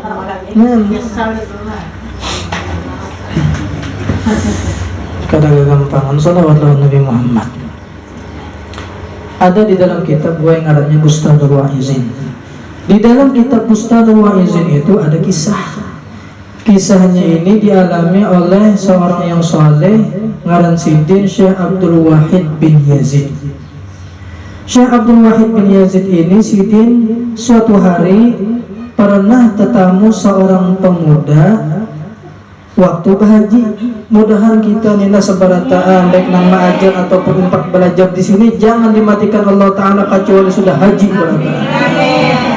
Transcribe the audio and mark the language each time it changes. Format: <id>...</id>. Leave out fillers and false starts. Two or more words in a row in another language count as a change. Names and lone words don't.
<bjn>Kadang gampangan salawat lawan Nabi Muhammad. Ada di dalam kitab gua yang ngarannya Bustadul Wa'izin. Di dalam kitab Bustadul Wa'izin itu ada kisah. Kisahnya ini dialami oleh seorang yang soleh ngaran sidin Syekh Abdul Wahid bin Yazid. Syekh Abdul Wahid bin Yazid ini sidin suatu hari pernah tetamu seorang pemuda waktu berhaji. Mudahan kita nina sebarataan baik nang ma'ajar ataupun umpak belajar di sini jangan dimatikan Allah Ta'ala kecuali sudah haji barataan.</bjn>